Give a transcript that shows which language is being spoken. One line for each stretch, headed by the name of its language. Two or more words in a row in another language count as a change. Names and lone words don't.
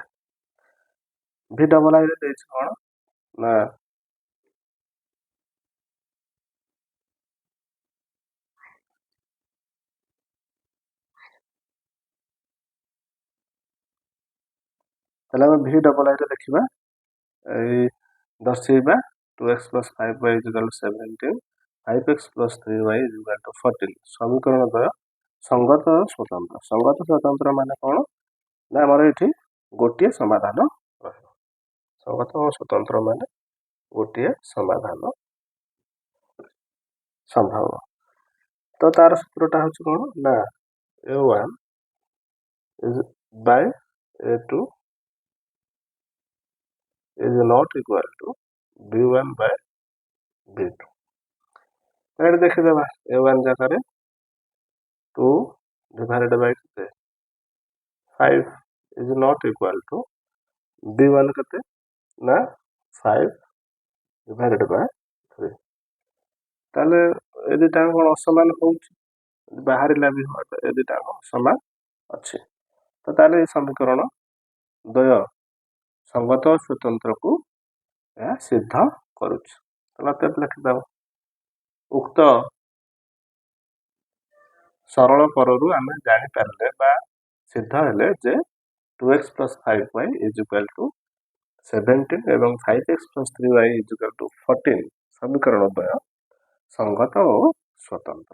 Odia: ଭି ଡବଲ ଆଇରେ ଦେଇଛି କ'ଣ ନା ତାହେଲେ ଆମେ ଭି ଡବଲ ଆଇରେ ଦେଖିବା ଏଇ ଦର୍ଶେଇବା 2x + 5y = 17 5x + 3y = 14 ସମୀକରଣ ଦ୍ୱୟ ସଙ୍ଗତ ସ୍ୱତନ୍ତ୍ର। ସଙ୍ଗତ ସ୍ୱତନ୍ତ୍ର ମାନେ କ'ଣ ନା ଆମର ଏଠି ଗୋଟିଏ ସମାଧାନ ରହିବ। ସଙ୍ଗତ ଓ ସ୍ୱତନ୍ତ୍ର ମାନେ ଗୋଟିଏ ସମାଧାନ ସମ୍ଭବ। ତ ତାର ସୂତ୍ରଟା ହେଉଛି କ'ଣ ନା
English: a1 by a2 is not equal to b1 by b2।
Odia: ଏଠି ଦେଖିଦେବା a1 ଜାଗାରେ
English: 2 divided by 5 is not equal to b1
Odia: କେତେ ନା
English: 5 divided by 3।
Odia: ତାହେଲେ ଏ ଦୁଇଟା କ'ଣ ଅସମାନ ହେଉଛି ବାହାରିଲା ବି ଏ ଦୁଇଟା ସମାନ ଅଛି। ତ ତାହେଲେ ଏ ସମୀକରଣ ଦ୍ୱୟ ସଙ୍ଗତ ସ୍ୱତନ୍ତ୍ରକୁ ଏହା ସିଦ୍ଧ କରୁଛି। ତାହେଲେ ଲେଖିଦେବ ଉକ୍ତ ସରଳ ପରରୁ ଆମେ ଜାଣିପାରିଲେ ବା ସିଦ୍ଧ ହେଲେ ଯେ 2x + 5y = 17 ଏବଂ 5x + 3y = 14 ସମୀକରଣ ଦ୍ୱୟ ସଙ୍ଗତ ଓ ସ୍ୱତନ୍ତ୍ର।